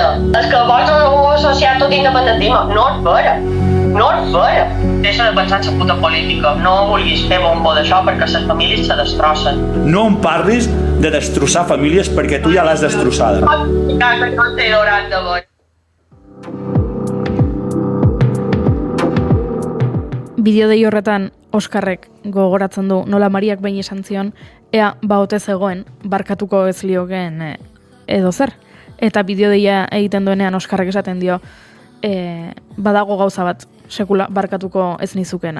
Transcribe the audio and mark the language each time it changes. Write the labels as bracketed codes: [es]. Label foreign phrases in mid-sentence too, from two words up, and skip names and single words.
[ca] És que vols associar tot independentisme? No és vera. No és vera. Deixa de pensar en la puta política. No vulguis fer bombo d'això perquè les famílies se destrossen. No em parlis de destrossar famílies perquè tu ja l'has destrossada. Que no t'he dorat de veure. [eu] Bideodei horretan Oskarrek gogoratzen du nola Mariak behin esan zion ea baote zegoen barkatuko ez liokeen edo zer. Eta bideodeia egiten duenean Oskarrek esaten dio badago gauza bat sekula barkatuko ez nizukena.